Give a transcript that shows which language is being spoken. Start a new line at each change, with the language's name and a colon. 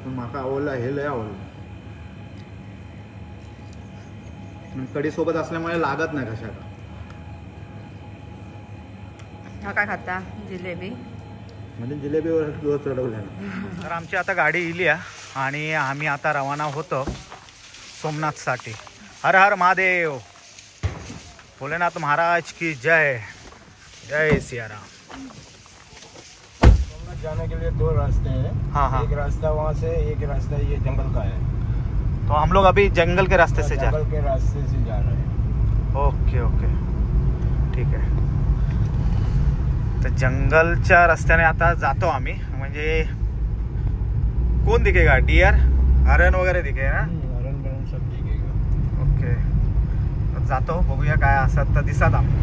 Marathi: पण माका आवडला, हे लय आवडलं. कढी सोबत असल्यामुळे लागत नाही कशाला. हा काय खाता? जिलेबी. म्हणजे जिलेबीवर जोर चढवल्या. तर आमची आता गाडी इली आहे आणि आम्ही आता रवाना होतो सोमनाथसाठी.
Hindi: हर हर महादेव, भोलेनाथ महाराज की जय. जय सियाराम. सोमनाथ जाने के लिए 2 रास्ते हैं. हाँ. एक रास्ता वहाँ से, एक रास्ता ये जंगल का है. तो हम लोग अभी जंगल के रास्ते से जंगल के रास्ते से जा रहे हैं.
Marathi: ओके ठीक आहे. तर जंगलच्या रस्त्याने आता जातो आम्ही. म्हणजे कोण
Hindi: दिखेगा? डियर, हरण वगैरे दिखेगा ना? हरण सब दिखेगा. ओके.
Marathi: तर जातो, बघूया काय असत तर दिसत.